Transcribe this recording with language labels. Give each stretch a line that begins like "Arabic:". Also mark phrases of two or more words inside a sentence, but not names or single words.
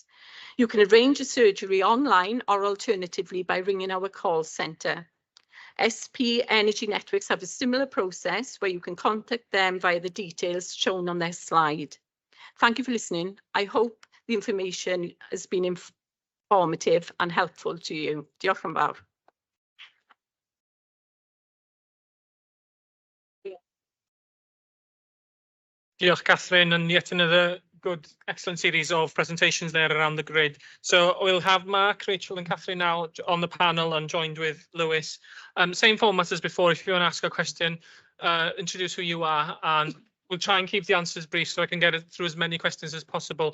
English: You can arrange a surgery online or alternatively by ringing our call centre. SP Energy Networks have a similar process where you can contact them via the details shown on their slide. Thank you for listening. I hope the information has been informative and helpful to you.
Welsh: Diolch yn fawr. Diolch, Catherine,
English: and yet another good, excellent series of presentations there around the grid. So we'll have Mark, Rachel and Catherine now on the panel and joined with Lewis. Same format as before. If you want to ask a question, introduce who you are, and we'll try and keep the answers brief so I can get it through as many questions as possible.